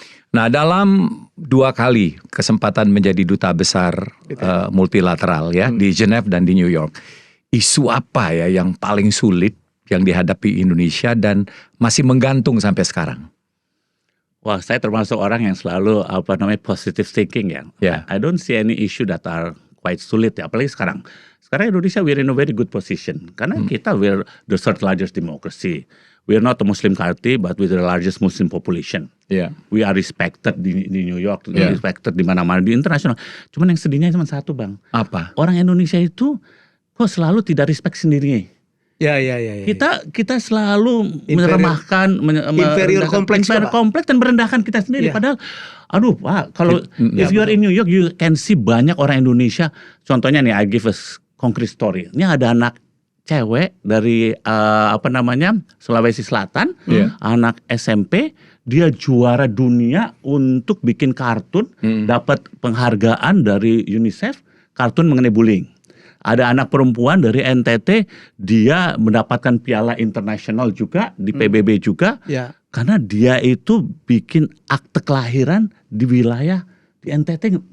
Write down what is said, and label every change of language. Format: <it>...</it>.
<id>Nah, dalam 2 kali kesempatan menjadi duta besar multilateral ya di Geneva dan di New York, isu apa ya yang paling sulit yang dihadapi Indonesia dan masih menggantung sampai sekarang? Wah, saya termasuk orang yang selalu positive thinking ya.</id> <en>Yeah. I don't see any issue that are quite</en> <id>sulit ya, apalagi sekarang. Sekarang Indonesia</id> <en>we're in a very good position</en> <id>karena kita</id> <en>we're the third largest democracy. We are not a Muslim country, but we're the largest Muslim population. Yeah. We are respected</en> <id>di New York,</id> <en>respected</en> <id>di mana-mana di internasional. Cuman yang sedihnya cuma satu, Bang. Apa? Orang Indonesia itu kok selalu tidak respect sendiri. Ya. Kita selalu meremahkan, inferior kompleks dan merendahkan kita sendiri.</id> <en>Yeah.</en> <id>Padahal, aduh Pak, kalau</id> <en>if you are in New York, you can see</en> <id>banyak orang Indonesia. Contohnya nih,</id> <en>I give a concrete story.</en> <id>Ini ada anak cewek dari Sulawesi Selatan, anak SMP, dia juara dunia untuk bikin kartun, dapat penghargaan dari UNICEF, kartun mengenai bullying. Ada anak perempuan dari NTT, dia mendapatkan piala internasional juga di PBB juga, karena dia itu bikin akte kelahiran di wilayah di NTT.</id>